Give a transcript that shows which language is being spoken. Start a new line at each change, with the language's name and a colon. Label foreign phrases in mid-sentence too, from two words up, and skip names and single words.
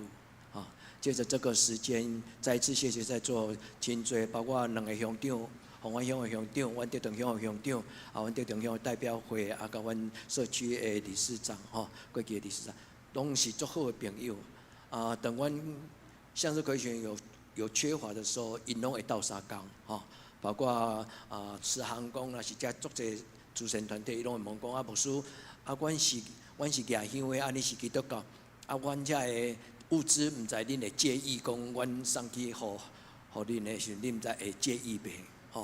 Min Nan Chinese: 借着这个时间，再一次谢谢在座真多，包括2个乡长，洪湾乡的乡长，阮德长乡的乡长，阮德长乡的代表会，甲阮社区的理事长，过去的理事长，拢是足好的朋友。等阮向日葵学院有缺乏的时候，因拢会斗相共。包括慈航公啦，是遮足侪慈善团体，伊拢会问讲牧师，阮是亚乡的，你是基督教，阮遮的物资，唔知恁会介意讲，阮送去互恁的时，恁唔知会介意袂？